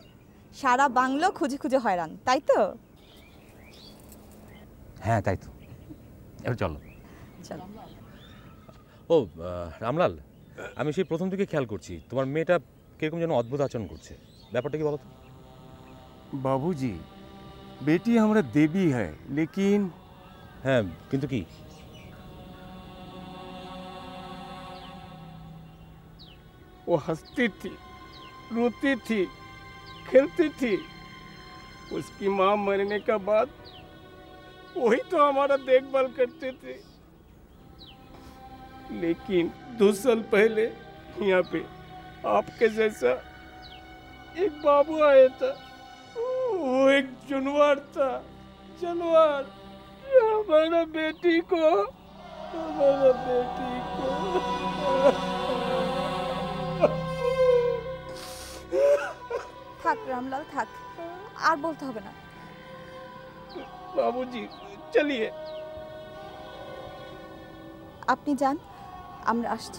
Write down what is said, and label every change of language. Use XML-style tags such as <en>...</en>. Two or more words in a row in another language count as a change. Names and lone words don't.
<bn>সারা বাংলো খুঁজে খুঁজে হয়রান, তাই তো? হ্যাঁ তাই তো। এবার চলো। চলো। ও রামলাল, আমি সেই প্রথম থেকে খেয়াল করছি তোমার মেয়েটা কিরকম যেন অদ্ভুত আচরণ করছে। ব্যাপারটা কি বলো তো?</bn> <hi>बाबूजी बेटी हमारा देवी है लेकिन</hi> <bn>হ্যাঁ কিন্তু কি?</bn> <hi>वो हंसती थी, रोती थी, खेलती थी। उसकी माँ मरने के बाद वही तो हमारा देखभाल करते थे। लेकिन 2 साल पहले यहाँ पे आपके जैसा एक बाबू आया था। वो एक जानवर था, जानवर। हमारा बेटी को</hi> <bn>থাক রামলাল থাক, আর বলতে হবে না।</bn> <hi>बाबूजी चलिए।</hi> <bn>আপনি যান, আমরা আসছি।</bn>